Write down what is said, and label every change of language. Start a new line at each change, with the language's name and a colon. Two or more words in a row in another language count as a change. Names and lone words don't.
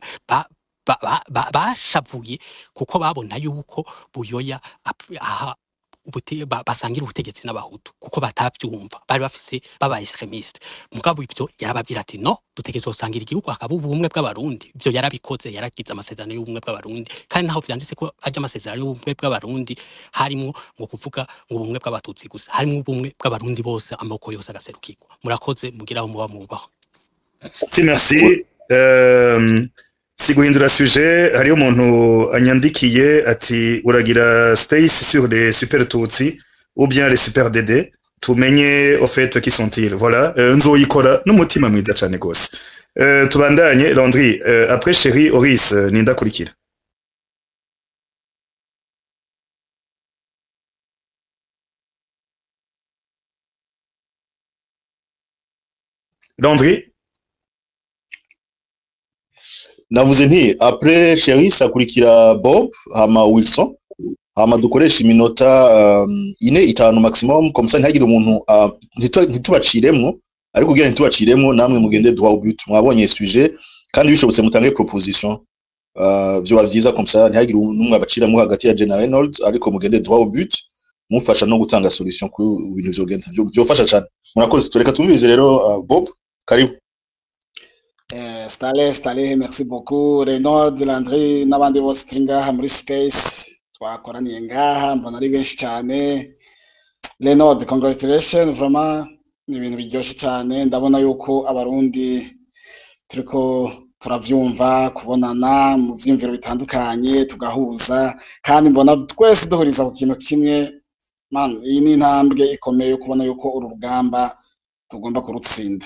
Rundi: bashavuye kuko babona yuko Buyoya basangira ubutegetsi n'abahutu kuko batavyumva bari bafise baba extremiste mugabo ivyo yarababwira ati no dutegeze gusangira igihugu akaba ubumwe bw'abarundi ivyo yarabikoze yaragize amasezerano y'ubumwe bw'abarundi kandi naho vyanditse ko aje amasezerano y'ubumwe bw'abarundi harimo ngo kuvuga ngo ubumwe bw'abatutsi gusa harimo ubumwe bw'abarundi bose amoko yose agaserukirwa murakoze mugiraho muba mubaho. Merci. Si guhindura sujet hariyo umuntu anyandikiye ati uragira space
French: sur les super tutsi ou bien les super dd
Rundi: tumenye
French: au fait qui sont-ils voilà
Rundi: nzoyikora n'umutima mwiza cyane gose tubandanye Landry après Chéri Oris ninda kurikira Landry navuze nti après Chéri sakurikira Bob hama Wilson hama dukoresha iminota 4-5 maximum
French: comme ça
Rundi: ntagire umuntu ntitubaciremwo ariko kugira ntitubaciremwo namwe mugende
French: droit au but
Rundi: mwabonye sujet kandi bishobotse mutange proposition byo bavyiza
French: comme ça
Rundi: ntagire numwe abaciramo hagati ya General Reynolds ariko mugende
French: droit au but
Rundi: mufasha no gutanga solution ku bintu vyogenda byofasha cyane murakoze tureka tumvize rero Bob karibu. Stale,
French: merci beaucoup.
Rundi: Renaud, Landry, n'abandi bose turi ngaha muri space twakoraniye ngaha mbona ari benshi cyane. Renaud, congratulations, vraiment ni ibintu biryoshye cyane ndabona yuko abarundi turiko turavyumva kubonana mu vyimviro bitandukanye tugahuza kandi mbona twese duhuriza ku kintu kimwe man iyi ni intambwe ikomeye kubona yuko uru rugamba tugomba kurutsinda.